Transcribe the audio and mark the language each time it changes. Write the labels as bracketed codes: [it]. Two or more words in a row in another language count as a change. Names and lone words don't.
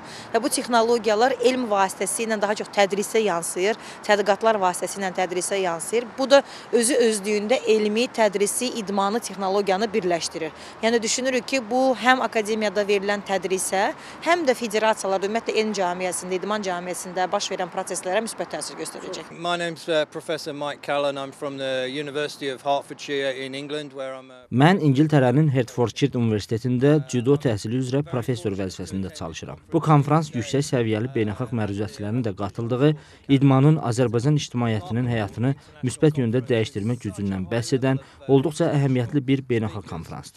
[az] Və bu texnologiyalar elm vasitəsilə daha çox tədrisə yansıyır, tədqiqatlar vasitəsilə tədrisə yansıyır. Bu da özlüyündə elmi, tədrisi, idmanı, texnologiyanı birləşdirir. Yəni düşünürük ki, bu həm akademiyada verilən tədrisə, həm də federasiyalar, ümumiyyətlə elm cəmiyyəsində, idman cəmiyyəsində baş verən proseslərə müsbət təsir göstərəcək. [en] My name's Professor Mike Callan. I'm from the University of Hertfordshire in England, where I'm [az] Mən İngiltərənin Hertfordshire Universitetində cüdo təhsili üzrə professor vəzifəsində çalışıram. Bu konferans yüksək səviyyəli beynəlxalq məruzətçilərin də qatıldığı idmanın Azərbaycan ictimaiyyətinin həyatını müsbət yöndə dəyişdirmək gücündən bəhs edən olduqca əhəmiyyətli bir beynəlxalq konferansdır.